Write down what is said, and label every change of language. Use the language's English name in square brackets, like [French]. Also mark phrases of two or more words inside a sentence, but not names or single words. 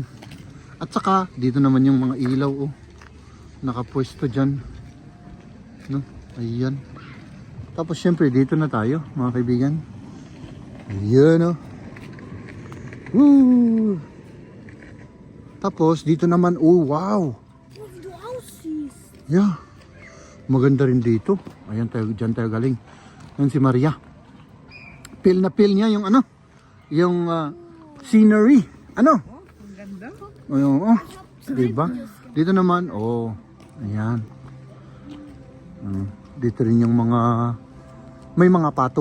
[Filipino] At saka, dito naman yung mga ilaw, oh. Nakapwesto dyan. No? Ayan. Tapos syempre dito na tayo mga kaibigan. Ayan, oh. Woo! Tapos dito naman, [English] oh wow. [German] Oh, wie du aussiehst. [English] Yeah. [Filipino] Maganda rin dito. Ayan tayo, dyan tayo galing. Yan si Maria. Feel na feel niya yung ano, yung scenery. Ano? Oh, ang ganda. Oh, diba? Dito naman, oh, ayan. Dito rin yung mga, may mga pato.